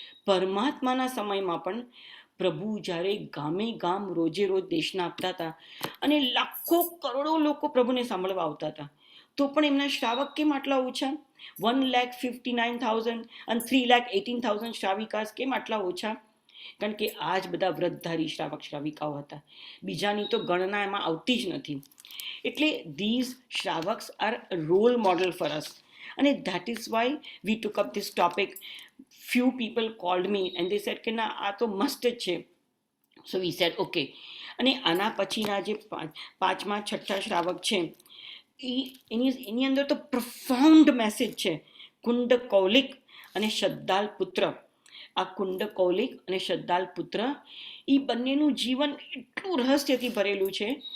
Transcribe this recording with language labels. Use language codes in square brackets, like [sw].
[gu] પરમાત્માના સમયમાં પણ પ્રભુ જ્યારે ગામે ગામ રોજે રોજ દેશના આપતા હતા અને લાખો કરોડો લોકો પ્રભુને સાંભળવા આવતા હતા, તો પણ એમના શ્રાવક કેમ આટલા ઓછા? 1,59,000 અને 3,18,000 શ્રાવિકાસ કેમ આટલા ઓછા? કારણ કે આ જ બધા વ્રતધારી શ્રાવક શ્રાવિકાઓ હતા, બીજાની તો ગણના એમાં આવતી જ નથી. એટલે [en] these shravaks are role model for us, અને that is why we took up this topic. Few people called me and they said [gu] કે ના આ તો મસ્ત જ છે. [en] So we said okay. [gu] અને આના પછીના જે 5મા 6ઠા શ્રાવક છે એની અંદર તો પ્રફાઉન્ડ મેસેજ છે. કુંડ કૌલિક અને શદ્દાલ પુત્ર. આ કુંડ કૌલિક અને શદ્દાલ પુત્ર એ બંનેનું જીવન એટલું રહસ્યથી ભરેલું છે.